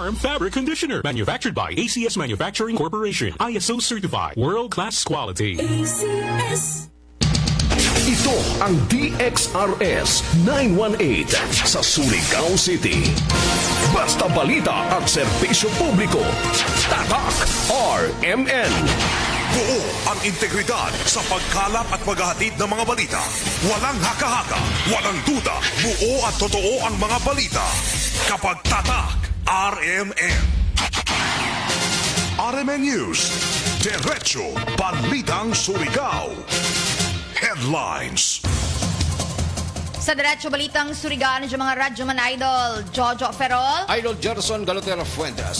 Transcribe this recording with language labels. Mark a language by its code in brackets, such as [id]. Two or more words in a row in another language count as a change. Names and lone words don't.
[en] fabric conditioner. Manufactured by ACS Manufacturing Corporation. ISO certified. World-class quality. ACS. [tl] Ito ang DXRS 918 sa Surigao City. Basta balita at serbisyo publiko. Tatak RMN. Buo ang integridad sa pagkalap at paghahatid ng mga balita. Walang haka-haka, walang duda, buo at totoo ang mga balita. Kapag tatak, RMN. RMN News. Diretso Balitang Surigao. Headlines. Sa Diretso Balitang Surigao, ng mga radyo man idol, Jojo Ferrol. Idol Jerson Galotero Fuentes.